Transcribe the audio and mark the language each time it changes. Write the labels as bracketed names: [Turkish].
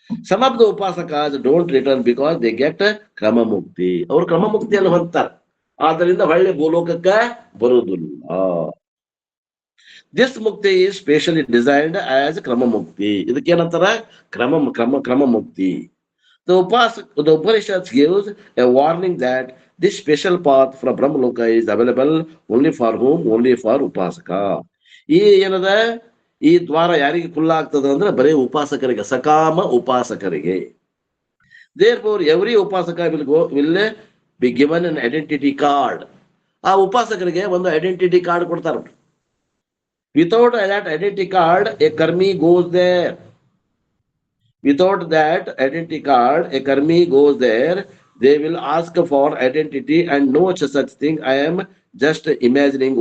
[English] Some of the ಉಪಾಸಕ don't return because they get ಕ್ರಮ ಮುಕ್ತಿ. [Kannada] ಅವ್ರು ಕ್ರಮ ಮುಕ್ತಿಯನ್ನು ಹೊಂದ್ತಾರೆ, ಆದ್ದರಿಂದ ಹೊಳ್ಳಿ ಭೂಲೋಕಕ್ಕೆ ಬರುವುದಿಲ್ಲ. [English] This ಮುಕ್ತಿ is specially designed as ಕ್ರಮ ಮುಕ್ತಿ. [Kannada] ಇದಕ್ಕೇನಂತಾರ? ಕ್ರಮ ಮುಕ್ತಿ. [English] The Upanishad gives a warning that this special path from Brahmaloka is available only for whom? Only for Upasaka. [Kannada] ಈ ಏನದ, ಈ ದ್ವಾರ ಯಾರಿಗೆ ಖುಲ್ಲ ಆಗ್ತದ ಅಂದ್ರೆ ಬರೀ ಉಪಾಸಕರಿಗೆ, ಸಕಾಮ ಉಪಾಸಕರಿಗೆ. [English] Therefore every ಉಪಾಸಕ will be given an identity card. [Kannada] ಆ ಉಪಾಸಕರಿಗೆ ಒಂದು ಐಡೆಂಟಿಟಿ ಕಾರ್ಡ್ ಕೊಡ್ತಾರೆ. [English] Without that identity card a karmi goes there. Without that identity card, a karmi goes there. They will ask for identity and no such thing. I am just imagining.